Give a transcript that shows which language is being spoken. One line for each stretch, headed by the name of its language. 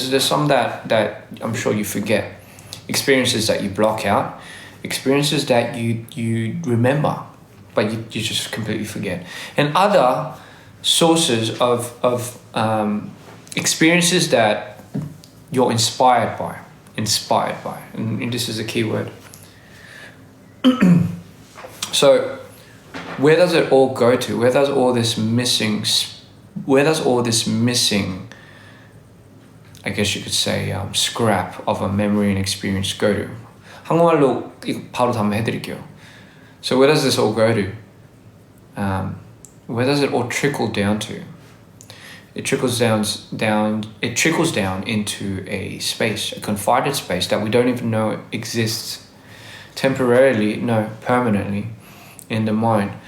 English: There's some that I'm sure you forget, experiences that you block out, experiences that you remember but you just completely forget, and other sources of experiences that you're inspired by, and this is a key word. So where does it all go to? Where does all this missing, I guess you could say, scrap of a memory and experience go to?
Korean: 한국말로 이거 바로 답변해드릴게요.
English: So where does this all go to? Where does it all trickle down to? It trickles down into a space, a confined space that we don't even know exists temporarily, no, permanently in the mind.